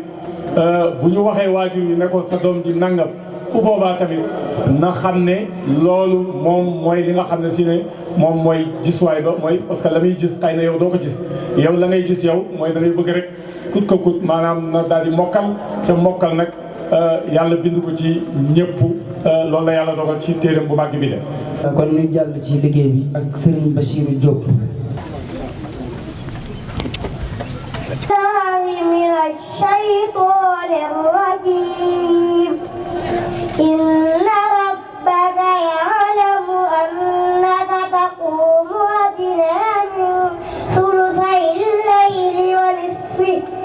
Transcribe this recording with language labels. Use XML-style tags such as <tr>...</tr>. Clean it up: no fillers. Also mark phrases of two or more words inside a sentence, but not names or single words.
<wo>bu ñu waxee waajur yi ne ko sa doom ji nangam bu boobaa tamit na xam ne loolu moom mooy li nga xam ne si ne moom mooy gisuwaay ba mooy</wo> <fr>parce que</fr> <wo>la muy gis xëy na yow doo ko gis yow la ngay gis yow mooy da ngay bëgg rek kut ko kut maanaam na daal di mokkal ca mokkal nag yàlla bind ko ci ñëpp loolu la yàlla dogal ci téeram bu màgg bi de. kon ñu jàll ci liggéey bi ak Serigne Bachirou Diop.</wo> <ar>من الشيطان الرجيم إن ربك يعلم أنك تقوم أدنى من ثلثي الليل ونصفه</ar>